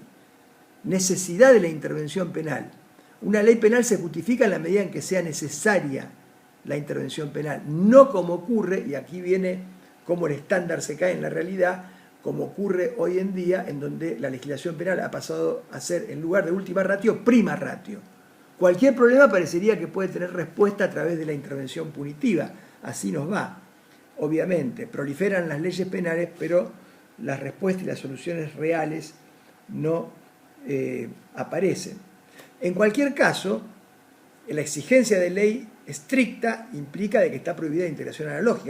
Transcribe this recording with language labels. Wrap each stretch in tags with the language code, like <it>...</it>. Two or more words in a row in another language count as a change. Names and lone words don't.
<es>Necesidad de la intervención penal. Una ley penal se justifica en la medida en que sea necesaria la intervención penal, no como ocurre, y aquí viene cómo el estándar se cae en la realidad, como ocurre hoy en día, en donde la legislación penal ha pasado a ser, en lugar de</es> <la>última ratio, prima ratio.</la> <es>Cualquier problema parecería que puede tener respuesta a través de la intervención punitiva. Así nos va. Obviamente, proliferan las leyes penales, pero las respuestas y las soluciones reales no aparecen. En cualquier caso, la exigencia de ley estricta implica de que está prohibida la integración analógica.</es>